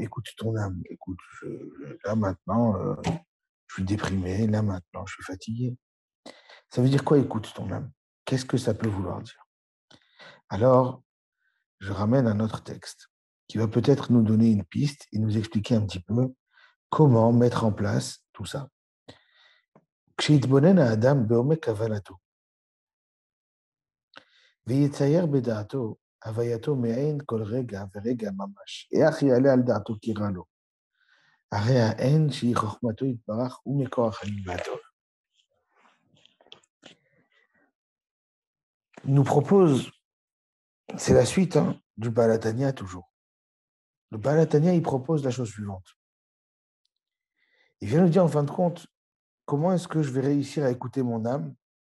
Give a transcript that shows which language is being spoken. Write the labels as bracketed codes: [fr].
[fr] Écoute ton âme, écoute, là maintenant, je suis déprimé, là maintenant, je suis fatigué. Ça veut dire quoi, écoute ton âme? Qu'est-ce que ça peut vouloir dire? Alors, je ramène un autre texte qui va peut-être nous donner une piste et nous expliquer un petit peu comment mettre en place tout ça. [he] כשיתבונן האדם בעומק כוונתו ויצייר בדעתו הווייתו מעין כל רגע ורגע ממש, איך יעלה על דעתו כי רע לו? הרי האין שהיא חוכמתו יתברך ומכוח הנבעתו. [fr] Il nous propose, c'est la suite du Baal Hatanya toujours. Le Baal Hatanya, il propose la chose suivante. Il vient nous dire en fin de compte, comment est-ce que je vais réussir à écouter mon âme?